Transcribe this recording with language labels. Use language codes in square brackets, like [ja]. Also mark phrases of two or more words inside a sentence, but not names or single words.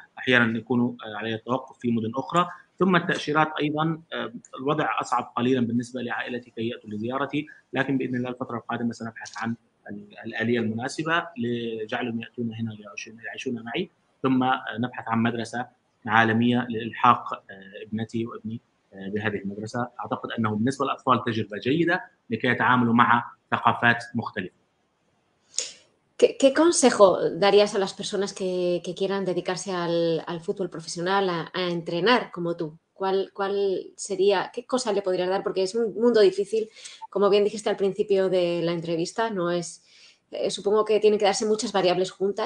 [ar] أحيانا يكون علي التوقف في مدن أخرى. ثم التأشيرات أيضا الوضع أصعب قليلا بالنسبة لعائلتي كي يأتوا لزيارتي، لكن بإذن الله الفترة القادمة سنبحث عن الآلية المناسبة لجعلهم يأتون هنا يعيشون معي، ثم نبحث عن مدرسة عالمية لإلحاق ابنتي وابني بهذه المدرسة. أعتقد أنه بالنسبة للأطفال تجربة جيدة لكي يتعاملوا مع ثقافات مختلفة. [es] ¿Qué consejo darías a las personas que quieran dedicarse al fútbol profesional, a entrenar como tú? ¿Cuál sería, qué cosa le podrías dar? Porque es un mundo difícil, como bien dijiste al principio de la entrevista, no es, supongo que tienen que darse muchas variables juntas.